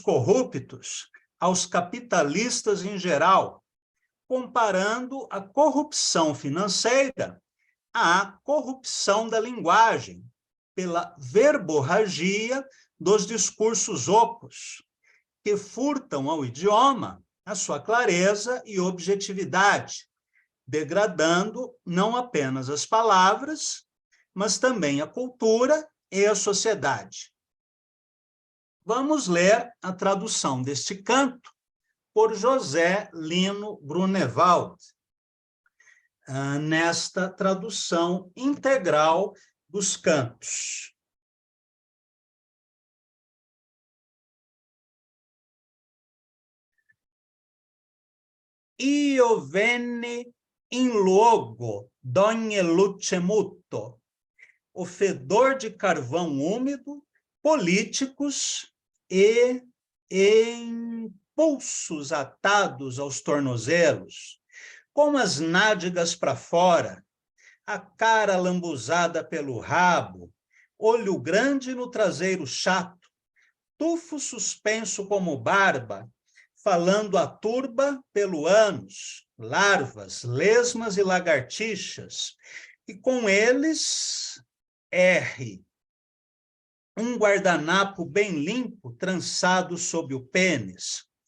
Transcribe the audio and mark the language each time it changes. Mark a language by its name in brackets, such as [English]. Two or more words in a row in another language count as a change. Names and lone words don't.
[Portuguese] corruptos, aos capitalistas em geral, comparando a corrupção financeira à corrupção da linguagem, pela verborragia dos discursos ocos, que furtam ao idioma a sua clareza e objetividade, degradando não apenas as palavras, mas também a cultura e a sociedade. Vamos ler a tradução deste canto por José Lino Grunewald, nesta tradução integral dos cantos. [Italian] Io venne in luogo d'ogni luce mutto, [Portuguese] o fedor de carvão úmido, políticos e impulsos atados aos tornozelos, com as nádegas para fora, a cara lambuzada pelo rabo, olho grande no traseiro chato, tufo suspenso como barba, falando a turba pelo ânus, larvas, lesmas e lagartixas, e com eles, R, um guardanapo bem limpo, trançado sob o pênis,